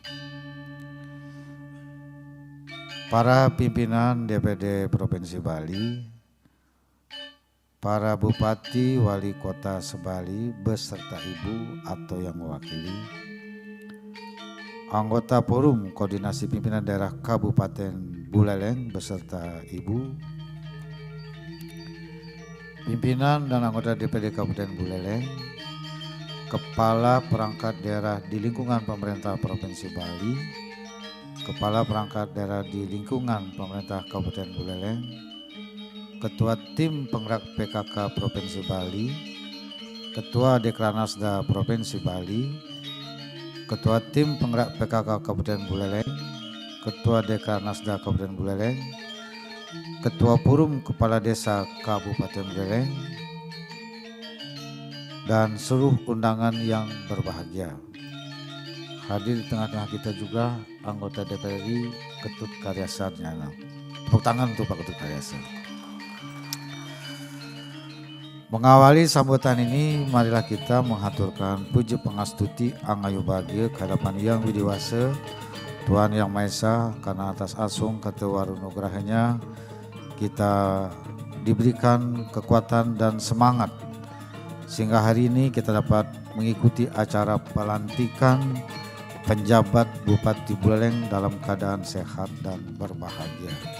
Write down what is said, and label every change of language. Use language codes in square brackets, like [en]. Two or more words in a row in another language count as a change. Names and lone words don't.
[id] para pimpinan DPD Provinsi Bali, para Bupati Wali Kota Sebali beserta Ibu atau yang mewakili, anggota Forum Koordinasi Pimpinan Daerah Kabupaten Buleleng beserta Ibu, pimpinan dan anggota DPD Kabupaten Buleleng, Kepala Perangkat Daerah di lingkungan pemerintah Provinsi Bali, Kepala Perangkat Daerah di lingkungan pemerintah Kabupaten Buleleng, Ketua Tim Penggerak PKK Provinsi Bali, Ketua Dekranasda Provinsi Bali, Ketua Tim Penggerak PKK Kabupaten Buleleng, Ketua Dekranasda Kabupaten Buleleng, Ketua Forum Kepala Desa Kabupaten Buleleng, dan seluruh undangan yang berbahagia. Hadir di tengah-tengah kita juga anggota DPRI Ketut Karyasa Nyana. Tepuk tangan untuk Pak Ketut Karyasa. Mengawali sambutan ini, marilah kita menghaturkan puji [ban] pangastuti angayu bahagia [id] kehadapan Yang Widiwasa, Tuhan Yang Maha Esa, karena atas asung ketewarunugrahanya kita diberikan kekuatan dan semangat sehingga hari ini kita dapat mengikuti acara pelantikan penjabat Bupati Buleleng dalam keadaan sehat dan berbahagia.